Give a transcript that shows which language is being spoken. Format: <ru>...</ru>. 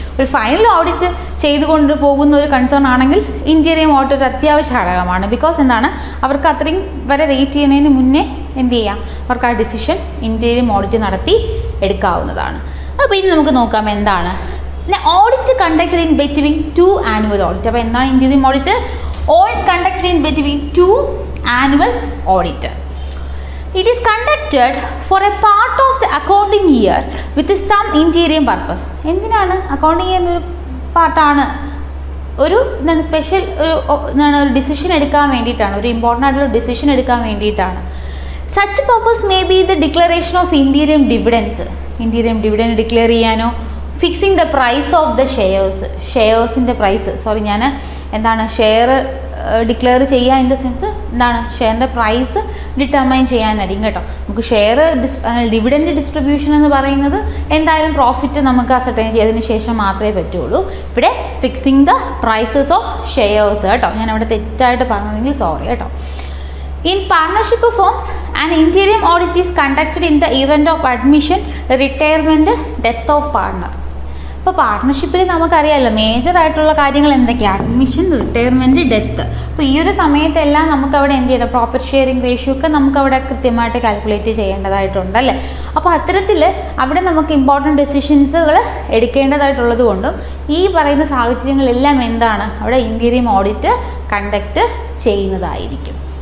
<ml>ഒരു final audit ചെയ്തുകൊണ്ട് പോകുന്ന ഒരു കൺസേൺ ആണെങ്കിൽ ഇൻറ്റീരിയം ഓഡിറ്റ് ഒരു അത്യാവശ്യ ഘടകമാണ്. ബിക്കോസ് എന്താണ്, അവർക്ക് അത്രയും വരെ വെയിറ്റ് ചെയ്യുന്നതിന് മുന്നേ എന്ത് ചെയ്യാം, അവർക്ക് ആ ഡിസിഷൻ ഇൻറ്റീരിയം ഓഡിറ്റ് നടത്തി എടുക്കാവുന്നതാണ്. അപ്പോൾ ഇനി നമുക്ക് നോക്കാം എന്താണ്</ml> <en>Audit conducted in between two annual audit.</en> <ml>അപ്പോൾ എന്താണ് ഇൻറ്റീരിയം audit?</ml> <en>Audit conducted in between two annual audit. It is conducted for a part of the accounting year with some interim purpose.</en> <ml>എന്തിനാണ് അക്കൗണ്ടിങ് എന്നൊരു പാർട്ടാണ്, ഒരു എന്താണ് സ്പെഷ്യൽ ഒരു decision എടുക്കാൻ വേണ്ടിയിട്ടാണ്, ഒരു ഇമ്പോർട്ടൻ്റ് ആയിട്ടുള്ള ഡിസിഷൻ എടുക്കാൻ വേണ്ടിയിട്ടാണ്.</ml> <en>such purpose may be the declaration of interim dividends,</en> <ml>ഇൻറ്റീരിയം dividend declare ചെയ്യാനോ, fixing the price of the ഷെയർസിൻ്റെ price, sorry ഞാൻ എന്താണ് ഷെയർ ഡിക്ലെയർ ചെയ്യുക ഇൻ ദ സെൻസ് എന്താണ് ഷെയറിൻ്റെ പ്രൈസ് ഡിറ്റർമൈൻ ചെയ്യാനായിരിക്കും കേട്ടോ. നമുക്ക് ഷെയർ ഡിവിഡൻഡ് ഡിസ്ട്രിബ്യൂഷൻ എന്ന് പറയുന്നത് എന്തായാലും പ്രോഫിറ്റ് നമുക്ക് അസർട്ടൈൻ ചെയ്തതിന് ശേഷം മാത്രമേ പറ്റുള്ളൂ. ഇവിടെ</ml> <en>fixing the prices of shares</en> <ml>കേട്ടോ, ഞാൻ അവിടെ തെറ്റായിട്ട് പറഞ്ഞതെങ്കിൽ സോറി കേട്ടോ.</ml> <en>In partnership firms, an interim audit is conducted in the event of admission, retirement, death of partner.</en> <ml>ഇപ്പോൾ പാർട്ട്ണർഷിപ്പിൽ നമുക്കറിയാമല്ലോ മേജറായിട്ടുള്ള കാര്യങ്ങൾ എന്തൊക്കെയാണ്, അഡ്മിഷൻ, റിട്ടയർമെൻറ്റ്, ഡെത്ത്. അപ്പോൾ ഈ ഒരു സമയത്തെല്ലാം നമുക്കവിടെ എന്ത് ചെയ്യണം, പ്രോഫിറ്റ് ഷെയറിംഗ് റേഷ്യോ ഒക്കെ നമുക്കവിടെ കൃത്യമായിട്ട് കാൽക്കുലേറ്റ് ചെയ്യേണ്ടതായിട്ടുണ്ടല്ലേ. അപ്പോൾ അത്തരത്തിൽ അവിടെ നമുക്ക് ഇമ്പോർട്ടൻറ്റ് ഡെസിഷൻസുകൾ എടുക്കേണ്ടതായിട്ടുള്ളത് കൊണ്ടും ഈ പറയുന്ന സാഹചര്യങ്ങളെല്ലാം എന്താണ് അവിടെ ഇൻറ്റീരിയം ഓഡിറ്റ് കണ്ടക്ട് ചെയ്യുന്നതായിരിക്കും.</ml>